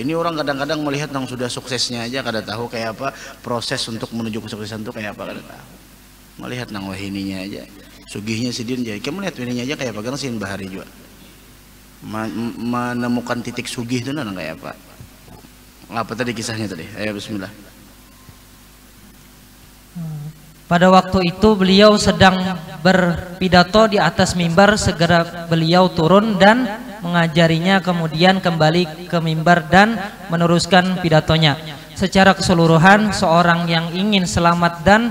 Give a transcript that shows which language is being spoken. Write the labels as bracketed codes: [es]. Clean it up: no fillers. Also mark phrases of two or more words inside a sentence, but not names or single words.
[bjn] Ini orang kadang-kadang melihat yang sudah suksesnya aja kada tahu kayak apa proses untuk menuju kesuksesan itu kayak apa kada tahu. Melihat nang wahininya aja sugihnya sidin jadi kamu lihat wahininya aja kayak apa kan sin bahari juga menemukan titik sugih itu nang kayak apa tadi kisahnya tadi. [id] Ayo bismillah. Pada waktu itu beliau sedang berpidato di atas mimbar, segera beliau turun dan mengajarinya, kemudian kembali ke mimbar dan meneruskan pidatonya. Secara keseluruhan seorang yang ingin selamat dan